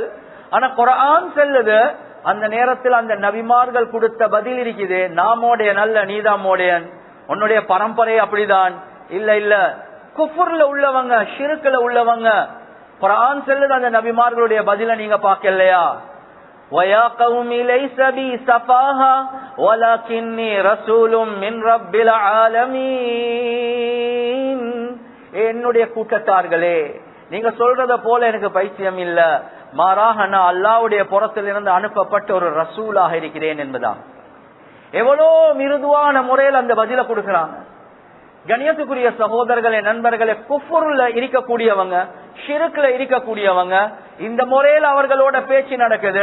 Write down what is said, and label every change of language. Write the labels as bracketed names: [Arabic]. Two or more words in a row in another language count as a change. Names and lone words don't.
[Tamil] ஆனா குர்ஆன் சொல்லுது, அந்த நேரத்தில் அந்த நபிமார்கள் கொடுத்த பதில் இருக்குது, நான் மோடையன் அல்ல, நீதான் மோடையன், உன்னுடைய பரம்பரை அப்படிதான். இல்ல இல்ல, குஃப்ர்ல உள்ளவங்க, ஷிர்க்ல உள்ளவங்க. குர்ஆன் சொல்லுது அந்த நபிமார்களுடைய பதில நீங்க பார்க்கலையா? [Arabic] وَيَا قَوْمِ لَيْسَ بِي سَفَاهَةٌ وَلَكِنِّي رَسُولٌ مِّن رَّبِّ الْعَالَمِينَ. [Tamil] என்னுடைய கூட்டத்தார்களே, நீங்க சொல்றத போல எனக்கு பைத்தியம் இல்ல, மாறாக நான் அல்லாஹ்வுடைய புறத்திலிருந்து அனுப்பப்பட்ட ஒரு ரசூலாக இருக்கிறேன் என்பதா. எவ்வளோ மிருதுவான முறையில் அந்த பதில கொடுக்கிறாங்க. கண்ணியத்துக்குரிய சகோதரர்களே, நண்பர்களே, குஃப்ர்ல இருக்கக்கூடியவங்க, ஷிர்க்ல இருக்கக்கூடியவங்க, இந்த முறையில் அவர்களோட பேச்சு நடக்குது.